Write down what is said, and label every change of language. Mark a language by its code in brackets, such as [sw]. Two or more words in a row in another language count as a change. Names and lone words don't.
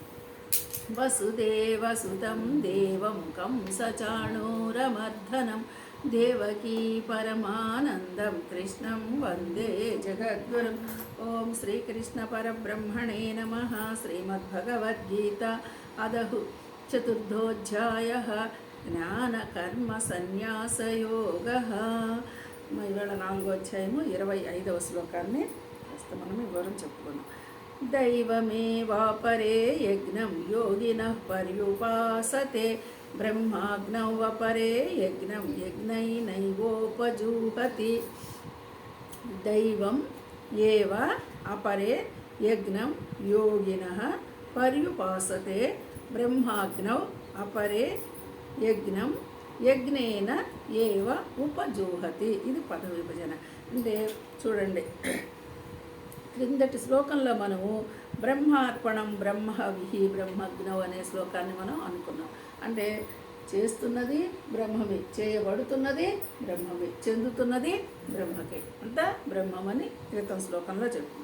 [sa] वसुदेवसुतं देवं कंसचाणूरमर्दनं देवकी परमानन्दं कृष्णं वन्दे जगद्गुरुम्। ॐ श्रीकृष्णपरब्रह्मणे नमः। श्रीमद्भगवद्गीता अदः चतुर्थोऽध्यायः జ్ఞానకర్మసన్యాసయోగः। [te] ఇవాళ 4వ అధ్యాయము 25వ శ్లోకాన్ని మనం వివరం చెప్పుకున్నాం. [sa] दैवमेवापरे यज्ञं योगिनः पर्युपासते ब्रह्माग्नौ अपरे यज्ञं यज्ञैनैवोपजुहति। दैवम् एव अपरे यज्ञं योगिनः पर्युपासते ब्रह्माग्नौ अपरे यज्ञं యజ్ఞేన ఏవ ఉపజూహతి. [te] ఇది పద విభజన. అంటే చూడండి, క్రిందటి శ్లోకంలో మనము [sa] బ్రహ్మార్పణం బ్రహ్మవిహి బ్రహ్మజ్ఞం [te] అనే శ్లోకాన్ని మనం అనుకున్నాం. అంటే చేస్తున్నది బ్రహ్మమే, చేయబడుతున్నది బ్రహ్మమే, చెందుతున్నది బ్రహ్మకే, అంతా బ్రహ్మమని క్రితం శ్లోకంలో చెప్పుకున్నాం.